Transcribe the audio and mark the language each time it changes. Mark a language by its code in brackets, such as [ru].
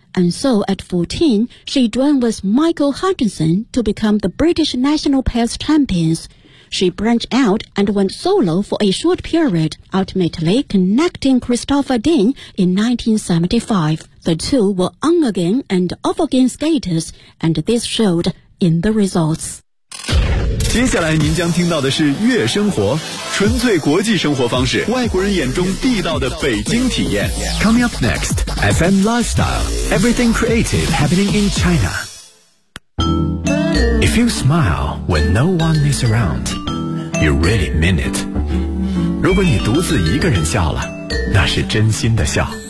[en] And so at 14, she joined with Michael Hutchinson to become the British national pairs champions. She branched out and went solo for a short period, ultimately connecting Christopher Dean in 1975. The two were on again and off again skaters, and this showed in the results. [zh] 接下来您将听到的是月生活，纯粹国际生活方式，外国人眼中地道的北京体验。 [en] Coming up next. FM Lifestyle, everything creative happening in China. If you smile when no one is around, you really mean it. [zh] 如果你独自一个人笑了，那是真心的笑。